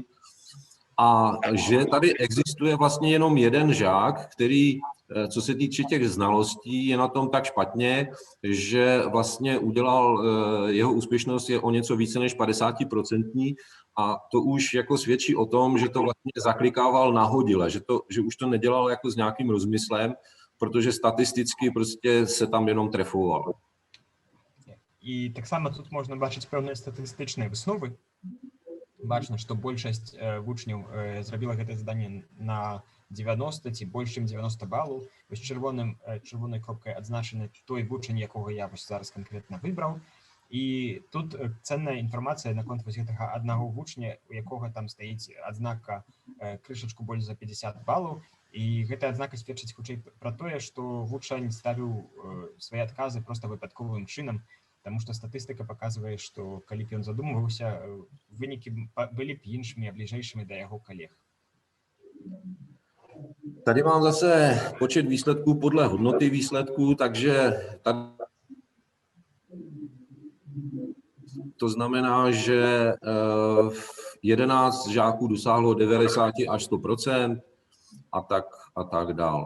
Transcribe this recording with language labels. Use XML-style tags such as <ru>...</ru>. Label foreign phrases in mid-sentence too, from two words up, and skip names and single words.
<cs>A že tady existuje vlastně jenom jeden žák, který, co se týče těch znalostí, je na tom tak špatně, že vlastně jeho úspěšnost je o něco více než 50%. A to už jako svědčí o tom, že to vlastně zaklikával nahodile, že už to nedělal jako s nějakým rozmyslem, protože statisticky prostě se tam jenom trefoval.</cs> <be>І таксама тут можна бачыць пэўныя статыстычныя высновы. Бачна, што большасць вучняў зрабіла гэтае заданне на 90 ці больш чым 90 балаў. Вось чырвонай кропкай адзначаны той вучань, якога я вось зараз канкрэтна выбраў. І тут ценная інфармацыя наконт вось гэтага аднаго вучня, у якога там стаіць адзнака крышачку больш за 50 балаў. І гэтая адзнака сведчыць хутчэй пра тое, што вучань ставіў свае адказы проста выпадковым чынам, таму што статыстыка паказвае, што калі б ён задумваўся, вынікі былі б іншымі, бліжэйшымі да яго калег.</be> <cs>Tady mám zase počet výsledků podle hodnoty výsledků, takže to znamená, že 11 žáků dosáhlo 90 až 100% a tak dál.</cs>